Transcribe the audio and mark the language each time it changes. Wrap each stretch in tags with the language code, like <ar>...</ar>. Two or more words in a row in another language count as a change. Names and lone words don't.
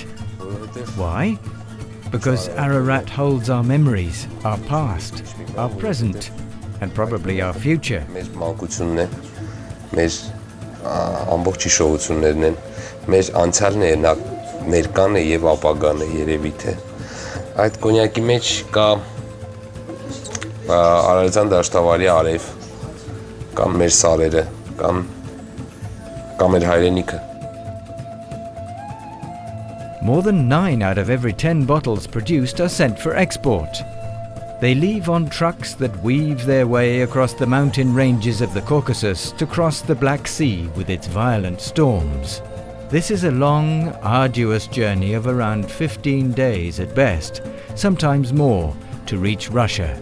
<en>Why? Because Ararat holds our memories, our past, our present, and probably our future.</en> <hy>Այդ կոնյակի մեջ կա Արարատյան դաշտավարի արև, կամ մեր սարերը, կամ մեր հայրենիքը.</hy> <en>More than 9 out of every 10 bottles produced are sent for export. They leave on trucks that weave their way across the mountain ranges of the Caucasus to cross the Black Sea with its violent storms. This is a long, arduous journey of around 15 days at best, sometimes more, to reach Russia.</en>